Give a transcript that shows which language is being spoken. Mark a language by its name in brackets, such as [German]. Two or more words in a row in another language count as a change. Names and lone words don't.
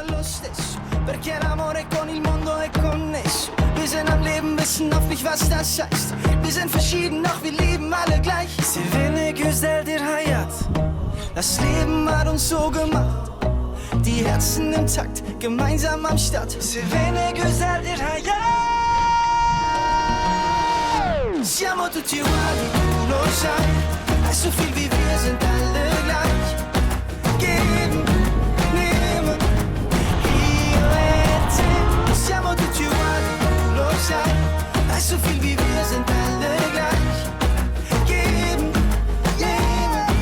[German] Wir sind am Leben, wissen oft nicht, was das heißt. Wir sind verschieden, doch wir lieben alle gleich. [Turkish] Sevene güzel dir hayat. [German] Das Leben hat uns so gemacht. Die Herzen im Takt, gemeinsam am Start. [Turkish] Sevene güzel dir hayat. [Italian] Siamo tutti uguali, du lo sai. [German] So viel wie wir sind alle gleich. Geben, nehmen. [Italian] Siamo tutti uguali. [German] So viel wie wir sind alle gleich. Geben, nehmen.